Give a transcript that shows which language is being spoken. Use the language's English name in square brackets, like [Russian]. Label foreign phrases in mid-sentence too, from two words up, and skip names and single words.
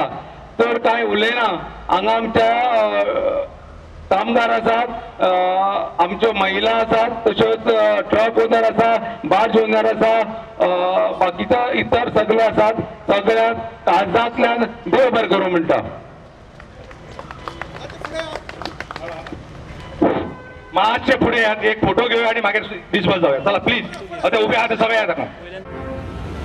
[Konkani] तर कांय उलयना हांगा आमच्या कामगार आसात आमच्यो महिला आसात तश्योच [English] truck owner [Konkani] आसा [English] barge owner [Konkani] आसा बाकीचे इतर सगळे आसात. सगळ्यांक काळजांतल्यान देव बरें करूं म्हणटा. [Marathi] मातशे पुढे एक फोटो घेऊया आणि मागे डिस्पर्स जाऊया. चला प्लीज आता उभे आहात सगळे आहेत.